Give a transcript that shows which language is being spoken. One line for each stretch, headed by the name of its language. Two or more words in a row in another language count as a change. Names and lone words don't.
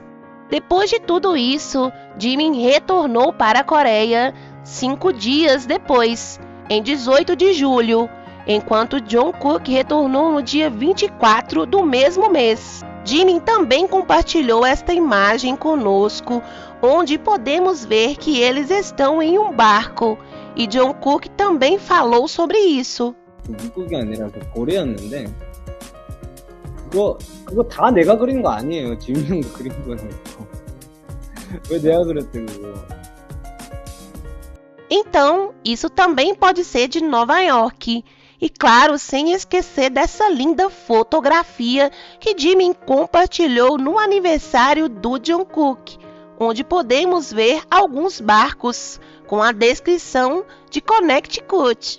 Portuguese: Depois de tudo isso, Jimin retornou para a Coreia 5 dias depois, em 18 de julho, enquanto Jungkook retornou no dia 24 do mesmo mês. Jimin também compartilhou esta imagem conosco, onde podemos ver que eles estão em um barco, e Jungkook também falou sobre isso.
Korean: 미국이 아니라 고래였는데 그거 다 내가 그린 거 아니에요. 지민 형도 그린 거예요. 왜 내가 그랬대 그거.
Portuguese: Então, isso também pode ser de Nova York. E claro, sem esquecer dessa linda fotografia que Jimin compartilhou no aniversário do Jungkook, onde podemos ver alguns barcos com a descrição de Connecticut.